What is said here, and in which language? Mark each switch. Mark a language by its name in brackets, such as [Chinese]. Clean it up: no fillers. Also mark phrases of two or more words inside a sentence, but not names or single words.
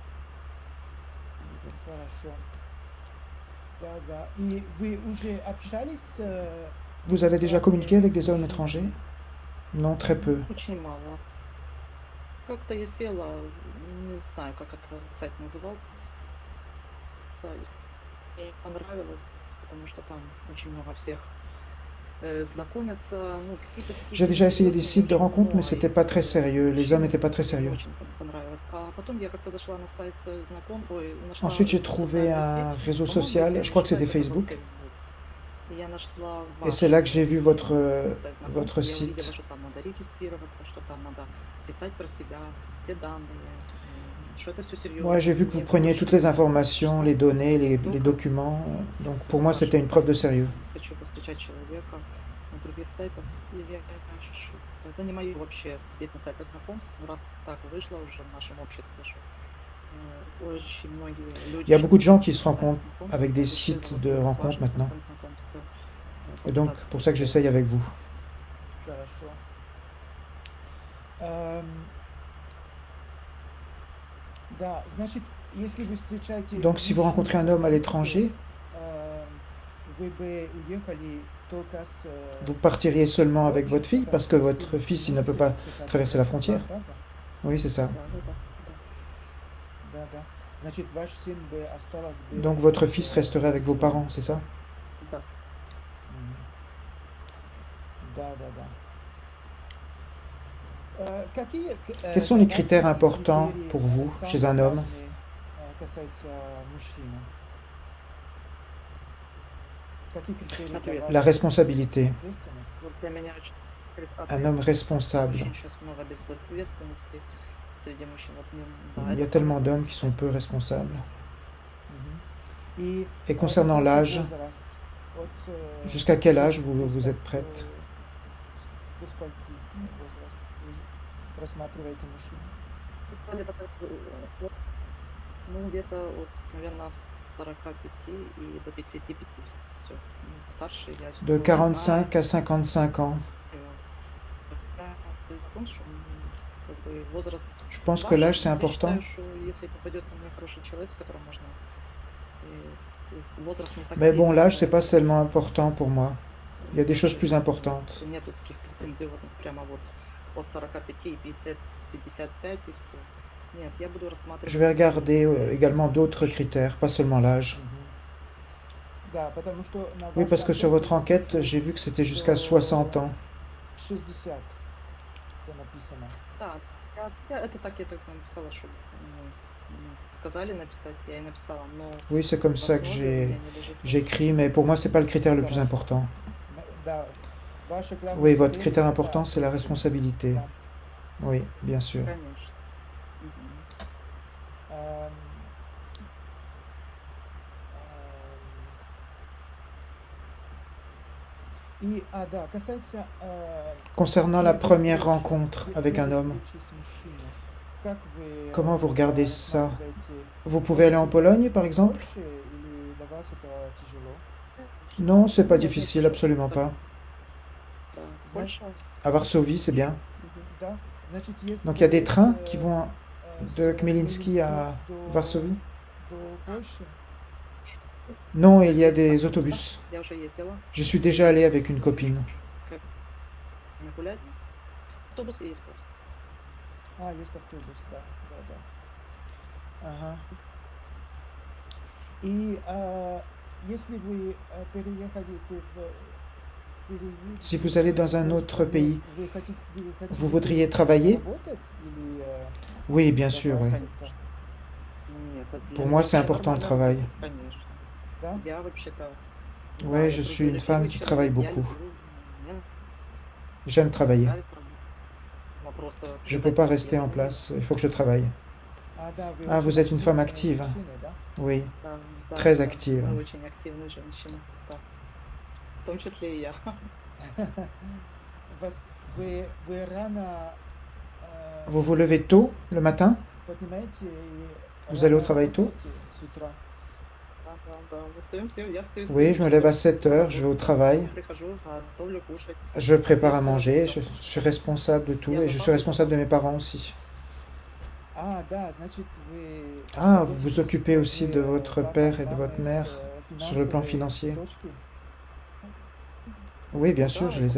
[Russian] Хорошо. Да, да. И вы уже общались [French] Vous avez déjà communiqué avec des hommes étrangers? Non, très peu. [Russian] Очень мало. Как-то я села, не знаю, как это сайт назывался. Мне понравилось, потому что там очень много всех знакомятся. Ну, какие-то такие [French] J'ai déjà essayé des [Russian] серьезные [French] sites de [Russian] очень [French] rencontres, mais [Russian] много, [French] c'était [Russian] и [French] pas très sérieux. Les hommes n'étaient pas très [Russian] мне [French] sérieux. [Russian] очень понравилось. А потом я как-то зашла на сайт нашла [French] Ensuite, j'ai trouvé [Russian] социальную [French] un [Russian] сеть. [French] réseau [Russian] По-моему, [French] social, [Russian] если [French] je crois que c'était [Russian] считать, это был Facebook. Facebook. И я нашла [French] Et c'est là que j'ai vu [Russian] сайт [French] votre [Russian] знакомств. Я увидела, [French] site. [Russian] что там надо регистрироваться, что там надо писать про себя, все данные, что это все серьезно. [French] Moi, j'ai vu que vous preniez toutes les informations, les données, les documents. Donc pour moi, c'était une preuve de sérieux. [Russian] Хочу повстречать человека на других сайтах. И я ощущу, это не мое вообще сидеть на сайтах знакомств. Но раз так вышло уже в нашем обществе, что очень многие люди... [French] Il y a beaucoup de gens qui se [Russian] ищут [French] rencontrent [Russian] знакомств, [French] avec des [Russian] решила [French] sites de [Russian] с [French] rencontres [Russian] вашим [French] maintenant. [Russian] знакомством. [French] Et donc, pour ça que j'essaye avec vous. [Russian] Хорошо. Да, значит, если вы встречаете... [French] Donc, si vous rencontrez un homme à l'étranger, [Russian] вы бы уехали только с... [French] vous partiriez seulement avec votre fille parce que votre fils, il ne peut pas traverser la frontière. Oui, c'est ça. [Russian] Да, ну да, да. Да, да. Значит, ваш сын бы осталось бы... [French] Donc, votre fils resterait avec vos parents, c'est ça? [Russian] Да. Мгм. Да, да, да. Какие, [French] Quels sont les critères importants pour vous chez un homme? [Russian] Касается мужчины. Какие критерии для Ответ. вас? [French] La responsabilité. [Russian] Ответственность? Вот для меня очень [French] Un homme responsable. [Russian] Очень сейчас много безответственности среди мужчин. Вот мне, да, [French] Il y a [Russian] это [French] tellement [Russian] самое [French] d'hommes qui sont peu responsables. [Russian] И [French] Et concernant l'âge, [Russian] возраст, от, [French] jusqu'à quel âge vous êtes prête? [Russian] До скольки возраст вы рассматриваете мужчин? где-то, ну, где-то от, наверное, с 45 и до 55 все. Старше я [French] De 45 à 55 ans. [Russian] Возраст [French] Je pense que l'âge, c'est [Russian] важен. Я [French] important. [Russian] считаю, что если попадется мне хороший человек, с которым можно возраст не так [French] Mais bon, [Russian] сильно, [French] l'âge, c'est pas seulement important pour moi. Il y a des choses plus importantes. [Russian] Нету таких претензий вот прямо вот от 45 и 50, 55 и все. Нет, я буду рассматривать. [French] Je vais regarder également d'autres critères, pas seulement l'âge. [Russian] Да, потому что на [French] Oui, [Russian] вашей [French] parce que sur [Russian] анкете [French] votre enquête, j'ai vu que c'était jusqu'à 60 ans. [Russian] 60 это написано. Да, это так я так написала, что сказали написать, я и написала, но [French] Oui, c'est comme ça que [Russian] возможно, у меня не лежит. [French] j'écris, mais pour moi, c'est pas le critère le plus important. [Russian] Да, ваше главное [French] Oui, votre [Russian] критерий [French] critère [Russian] это [French] important, c'est la [Russian] ответственность. [French] responsabilité. [Russian] Да. [French] Oui, bien sûr. [Russian] Конечно. Эм, И, да, касается [French] Concernant la première rencontre avec un homme, comment vous regardez ça? Vous pouvez aller en Pologne, par exemple? Non, c'est pas [Russian] Нет, нет, [French] difficile, [Russian] ничего [French] absolument [Russian] особенного. [French] pas. [Russian] Да, Знаешь, Польша. [French] À Varsovie, c'est bien. Мгм. [Russian] да, значит, если [French] Donc il y a des [Russian] вы [French] trains qui vont [Russian] с [French] de Khmelnytsky [Russian] Хмельницки [French] à Varsovie? [Russian] до Польши, [French] Non, il y a [Russian] Есть [French] des [Russian] автобус, да? [French] autobus. [Russian] Я уже ездила. [French] Je suis déjà allé avec une copine. [Russian] Как гулять. Автобус и есть просто. есть автобус, да, да, да. Ага. И если вы [French] Si vous allez dans un autre pays, [Russian] вы хотите [French] vous voudriez travailler? [Russian] работать или [French] Oui, bien sûr, oui. [Russian] добавить? Нет, это [French] Pour [Russian] для [French] moi, [Russian] меня [French] c'est [Russian] вообще [French] important le [Russian] нормально. [French] travail. [Russian] Конечно. Да? Я вообще-то... Да, [French] Ouais, [Russian] я [French] je suis une femme qui [Russian] трудолюбивый [French] travaille [Russian] человек, я [French] beaucoup. [Russian] люблю, мне [French] J'aime travailler. [Russian] нравится работать. Но просто [French] Je ne [Russian] когда [French] peux pas [Russian] я [French] rester en [Russian] живу, [French] place, il faut que je travaille. [Russian] Да, вы [French] Ah, [Russian] очень [French] vous êtes une femme [Russian] активная [French] active. [Russian] женщина, да? [French] Oui, [Russian] да, да, [French] très [Russian] да, [French] active. [Russian] мы очень активные женщины, да. В том числе и я. Вы рано [French] Vous vous levez tôt le matin? [Russian] поднимаете и [French] Vous allez au [Russian] рано [French] travail tôt? [Russian] работаете с утра? Да, да, да, мы встаем все, я встаю в [French] Oui, [Russian] 7 [French] je me lève à [Russian] часов, [French] 7 heures, je vais au travail, [Russian] прихожу, готовлю кушать. [French] je prépare à manger, je suis responsable de tout et je suis responsable de mes parents aussi. [Russian] Да, значит, вы [French] Ah, vous vous [Russian] заботитесь [French] occupez aussi de votre [Russian] папа, [French] père et de [Russian] мама [French] votre mère [Russian] с [French] sur le plan [Russian] финансовой [French] financier? [Russian] точки? [French] Oui, bien sûr, [Russian] Да, [French] je [Russian] я